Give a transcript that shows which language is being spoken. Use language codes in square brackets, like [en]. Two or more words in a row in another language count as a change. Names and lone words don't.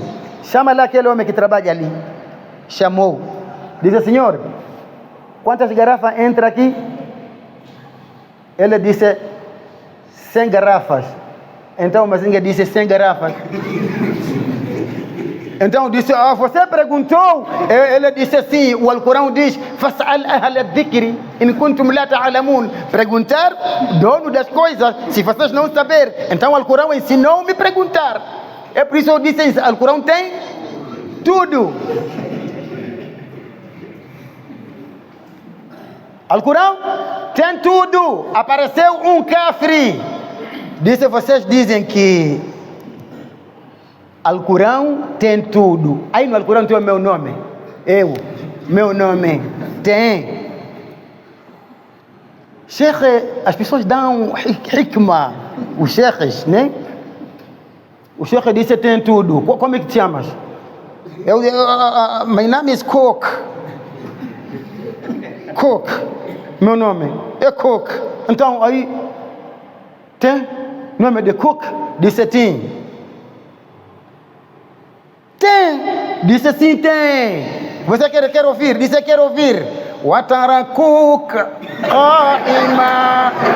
[pt] Chama lá aquele homem que trabalha ali. Chamou, disse: senhor, quantas garrafas entra aqui? Ele disse: 100 garrafas. Então o Mazinga disse: 100 garrafas. Então disse: você perguntou? Ele disse assim: o Alcorão diz: [ar] فاسأل أهل الذكر إن كنتم لا تعلمون. [pt] Perguntar dono das coisas, se vocês não saberem. Então o Alcorão ensinou me perguntar. É por isso eu disse: o Alcorão tem tudo. Alcorão tem tudo. Apareceu um kafiri, disse: vocês dizem que Alcorão tem tudo. Aí no Alcorão tem o meu nome. Meu nome tem. Sheikh, as pessoas dão hikmah. Os sheikhs, né? O sheikh disse: tem tudo. Como é que te chamas? [en] My name is Cook. Cook. [pt] Meu nome é Cook. Então aí tem nome de Cook? Disse: tem. Tem. Disse: sim, tem. Você quer ouvir? Disse: quero ouvir. [ar] وتركوك قائما.